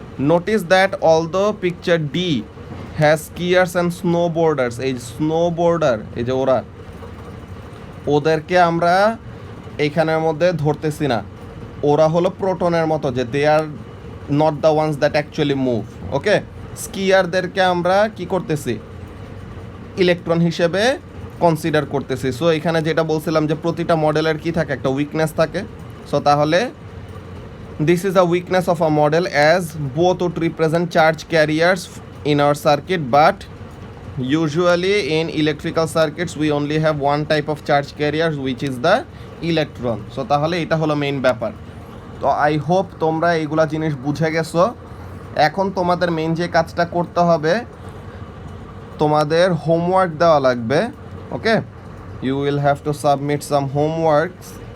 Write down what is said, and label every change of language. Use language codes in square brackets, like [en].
[en] notice that although picture D has skiers and snowboarders, [bn] এই স্নোবোর্ডার এই যে ওদেরকে আমরা এইখানের মধ্যে ধরতেছি না, ওরা হলো প্রোটনের মতো, যে [en] They are not the ones that actually move. [bn] ওকে, স্কিয়ারদেরকে আমরা কি করতেছি, ইলেকট্রন হিসেবে কনসিডার করতেছি। সো এখানে যেটা বলছিলাম যে প্রতিটা মডেলের কি থাকে, একটা উইকনেস থাকে। [en] So তাহলে this is a weakness of a model as both would represent charge carriers in our circuit, but usually in electrical circuits we only have one type of charge carriers which is the electron. [bn] So তাহলে এটা হলো main ব্যাপার। তো [en] I hope [bn] তোমরা এইগুলা জিনিস বুঝে গেছো। এখন তোমাদের মেইন যে কাজটা করতে হবে, তোমাদের হোমওয়ার্ক দেওয়া লাগবে। [en] Okay, you will have to submit some homeworks.